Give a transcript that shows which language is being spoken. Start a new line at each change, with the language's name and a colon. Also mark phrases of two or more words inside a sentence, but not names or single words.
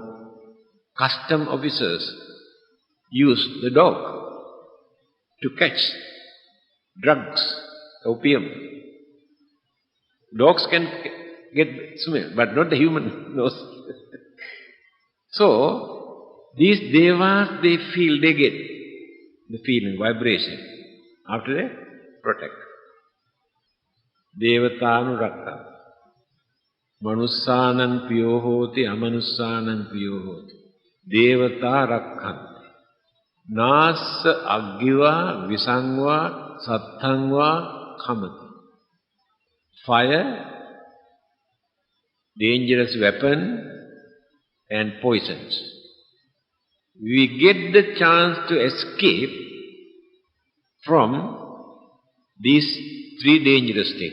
English: Now, custom officers use the dog to catch drugs, opium. Dogs can get smell, but not the human nose. So, these devas, they get the feeling, vibration. After they protect.
Pali: Devatanu rakka. Manussanam piyo hoti, amanussanam piyo hoti. Devata rakkanti. Nasa aggiva, visangva, sattangva, kamati.
English: Fire, dangerous weapon, and poisons. We get the chance to escape from these three dangerous things.